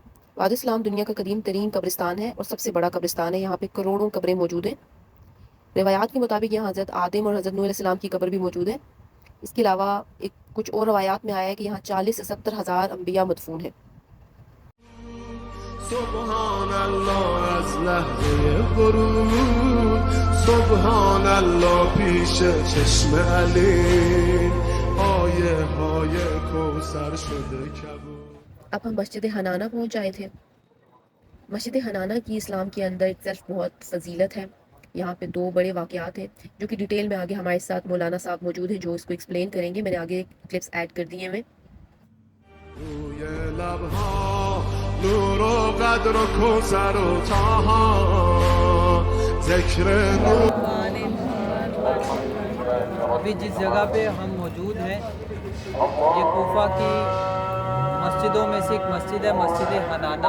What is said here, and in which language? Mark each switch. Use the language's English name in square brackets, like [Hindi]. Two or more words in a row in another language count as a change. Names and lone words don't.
[Urdu] وادی سلام دنیا کا قدیم ترین قبرستان ہے اور سب سے بڑا قبرستان ہے. یہاں پے کروڑوں قبریں موجود ہیں۔ روایات کے مطابق یہاں حضرت آدم اور حضرت نوح علیہ السلام کی قبر بھی موجود ہے. اس کے علاوہ کچھ اور روایات میں آیا ہے کہ یہاں 40 سے 70 ہزار انبیاء مدفون ہے. [Arabic] سبحان الله [Persian] از لحظه ورود [Arabic] سبحان الله [Persian] پیش چشم علی آیه های کوثر شده کبود [Urdu] اب ہم مسجد حنانہ پہنچ جائے تھے۔ مسجد حنانہ کی اسلام کے اندر ایک صرف بہت فضیلت ہے. یہاں پے 2 بڑے واقعات ہیں جو کہ ڈیٹیل میں آگے ہمارے ساتھ مولانا صاحب موجود ہیں جو اس کو ایکسپلین کریں گے. میں نے آگے [English] clips add [Urdu] کر دیے ہیں. [Persian] روی لبها نور و قدر و کوثر و طاها ذکر نور [Urdu] ابھی جس جگہ پے ہم موجود ہیں یہ کوفہ کی مسجدوں میں سے ایک مسجد ہے، مسجد حنانہ.